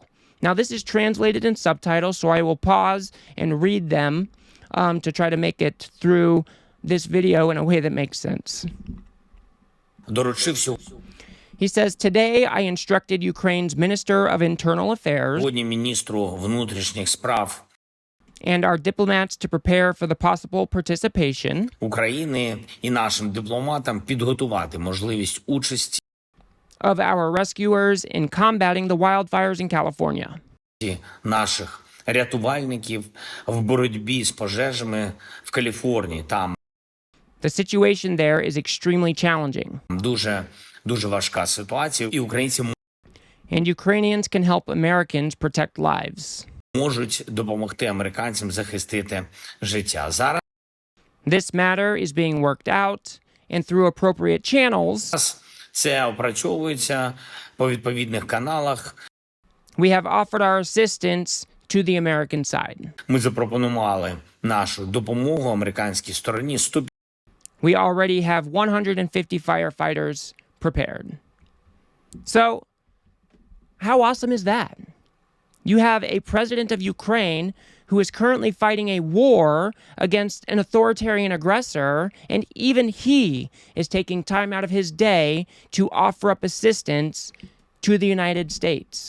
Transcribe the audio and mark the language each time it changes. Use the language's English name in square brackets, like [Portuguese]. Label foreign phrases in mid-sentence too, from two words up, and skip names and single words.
[English] Now, this is translated in subtitles, so I will pause and read them to try to make it through this video in a way that makes sense. He says, today I instructed Ukraine's Minister of Internal Affairs and our diplomats to prepare for the possible participation [Ukrainian] України і нашим дипломатам підготувати можливість участі [English] of our rescuers in combating the wildfires in California. [Ukrainian] наших рятувальників в боротьбі з пожежами в Каліфорнії. Там [English] The situation there is extremely challenging. [Ukrainian] дуже важка ситуація, і українці [English] And Ukrainians can help Americans protect lives. [Ukrainian] можуть допомогти американцям захистити життя. Зараз [English] This matter is being worked out, and through appropriate channels, [Ukrainian] це опрацьовується по відповідних каналах. [English] we have offered our assistance to the American side. [Ukrainian] Ми запропонували нашу допомогу американській стороні. [English] We already have 150 firefighters prepared. So, how awesome is that? You have a president of Ukraine who is currently fighting a war against an authoritarian aggressor, and even he is taking time out of his day to offer up assistance to the United States.